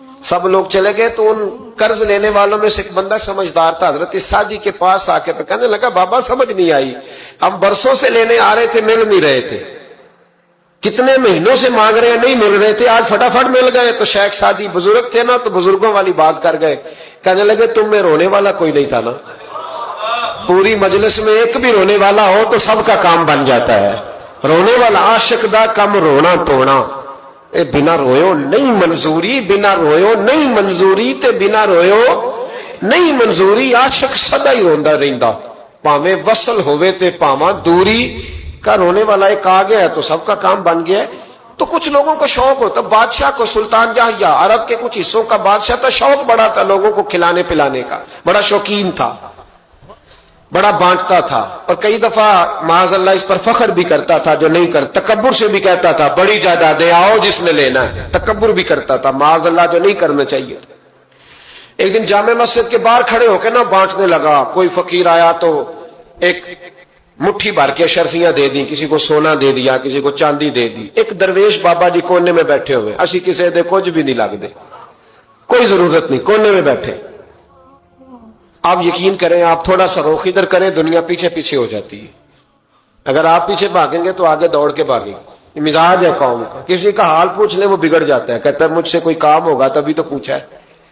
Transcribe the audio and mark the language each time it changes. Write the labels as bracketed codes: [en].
[ur] سب لوگ چلے گئے تو ان قرض لینے والوں میں سے ایک بندہ سمجھدار تھا, حضرت سعدی کے پاس آ کے کہنے لگا بابا سمجھ نہیں آئی, ہم برسوں سے لینے آ رہے تھے مل نہیں رہے تھے, کتنے مہینوں سے مانگ رہے ہیں نہیں مل رہے تھے, آج فٹافٹ مل گئے. تو شیخ سعدی بزرگ تھے نا, تو بزرگوں والی بات کر گئے, کہنے لگے تم میں رونے والا کوئی نہیں تھا نا, پوری مجلس میں ایک بھی رونے والا ہو تو سب کا کام بن جاتا ہے. [pa] رونے والا عاشق دا کم رونا توڑنا, اے بنا رویو نہیں منظوری, بنا رویو نہیں منظوری, تے بنا رویو نہیں منظوری. عاشق سدا ہی روندا رہندا, پاویں وصل ہوئے تے پاواں دوری. [ur] کا رونے والا ایک آ گیا تو سب کا کام بن گیا. تو کچھ لوگوں کو شوق ہوتا, بادشاہ کو سلطان یحییٰ عرب کے کچھ حصوں کا بادشاہ تھا, شوق بڑا تھا لوگوں کو کھلانے پلانے کا, بڑا شوقین تھا, بڑا بانٹتا تھا. اور کئی دفعہ معاذ اللہ اس پر فخر بھی کرتا تھا جو نہیں کر, تکبر سے بھی کہتا تھا بڑی جائیدادیں آؤ جس نے لینا ہے, تکبر بھی کرتا تھا معاذ اللہ جو نہیں کرنا چاہیے. ایک دن جامع مسجد کے باہر کھڑے ہو کے نا بانٹنے لگا. کوئی فقیر آیا تو ایک مٹھی بھر کے اشرفیاں دے دی, کسی کو سونا دے دیا, کسی کو چاندی دے دی. ایک درویش بابا جی کونے میں بیٹھے ہوئے, [pa] اسی کسی دے کچھ بھی نہیں لگ دے, [ur] کوئی ضرورت نہیں, کونے میں بیٹھے. آپ یقین کریں, آپ تھوڑا سا رخ ادھر کریں, دنیا پیچھے پیچھے ہو جاتی ہے. اگر آپ پیچھے بھاگیں گے تو آگے دوڑ کے بھاگیں گے. مزاج ہے قوم کا, کسی کا حال پوچھ لیں وہ بگڑ جاتا ہے, کہتا ہے مجھ سے کوئی کام ہوگا تبھی تو پوچھا ہے.